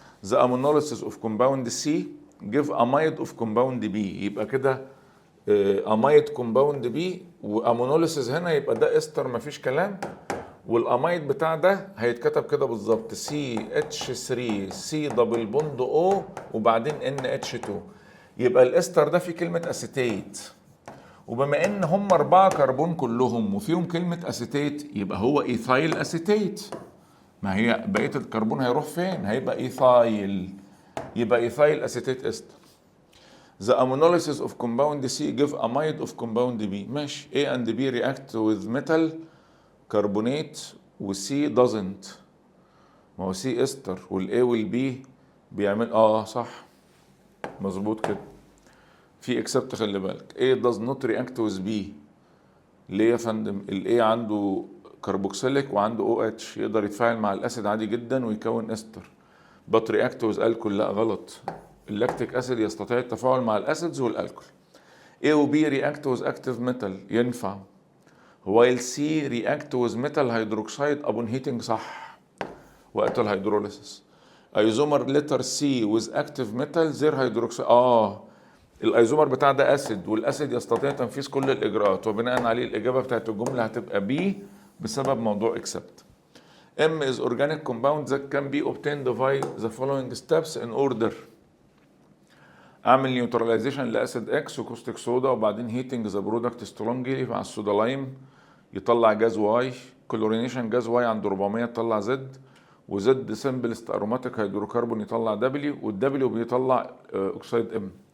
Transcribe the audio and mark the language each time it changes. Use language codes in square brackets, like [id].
[en] The ammonolysis of compound C give amide of compound B، [ar] يبقى كده امايد كومباوند بي، وامونوليسيس هنا يبقى ده استر مفيش كلام، والامايد بتاع ده هيتكتب كده بالظبط CH3 C دبل بوند O وبعدين NH2، يبقى الاستر ده فيه كلمة اسيتيت، وبما ان هم 4 كربون كلهم وفيهم كلمة اسيتيت يبقى هو ايثايل اسيتيت. ما هي بقية الكربون هيروح فين؟ هيبقى ايثايل، يبقى ايثايل اسيتيت استر. [en] The ammonolysis of compound C give amide of compound B، [ar] ماشي. [en] A and B react with metal carbonate [ar] و [en] C doesn't، [ar] ما هو C استر وال A وال B بيعمل صح. مظبوط كده. في اكسبت، خلي بالك [en] A does not react with B. [ar] ليه يا فندم؟ ال A عنده كربوكسيليك وعنده OH، يقدر يتفاعل مع الاسيد عادي جدا ويكون استر. [en] but react with alcohol، [ar] لا غلط. اللاكتيك اسيد يستطيع التفاعل مع الاسيدز والالكول. [en] A و B react with active metal، [ar] ينفع. [en] while C react with metal hydroxide upon heating، [ar] صح، وقت الهيدروليسيس. ايزومر لتر C [en] with active metal [ar] زير هيدروكسيد. الايزومر بتاع ده اسيد، والاسيد يستطيع تنفيذ كل الاجراءات، وبناء عليه الاجابه بتاعت الجمله هتبقى B بسبب موضوع accept. [en] M is organic compound that can be obtained by the following steps in order. [ar] اعمل نيوتراليزيشن لاسيد اكس وكوستيك صودا، وبعدين هيتنج ذا برودكت سترونجلي مع الصودا لايم يطلع جاز واي، كلورينيشن جاز واي عند 400 تطلع زد، وزد سمبلست اروماتيك هيدروكربون يطلع دبليو، والدبليو بيطلع اكسيد ام.